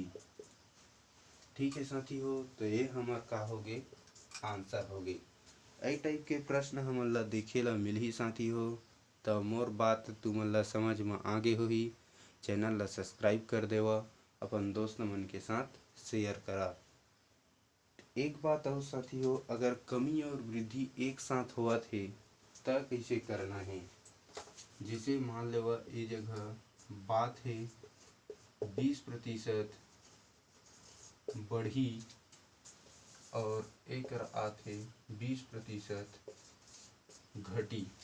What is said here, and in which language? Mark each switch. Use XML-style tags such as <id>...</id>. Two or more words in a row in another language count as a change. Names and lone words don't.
<hne>ठीक है साथी हो, तो ये हमार का हो गए आंसर हो गए। ऐ टाइप के प्रश्न हमन ला देखे ला मिलही साथी हो। तो मोर बात तुमन ला समझ में आगे होही। चैनल ला सब्सक्राइब कर देवा, अपन दोस्त मन के साथ शेयर करा। एक बात और साथी हो, अगर कमी और वृद्धि एक साथ होवत है तय कैसे करना है। जैसे मान लेवा ये जगह बात है 20% बढ़ी और एक आत है 20% घटी।</hne>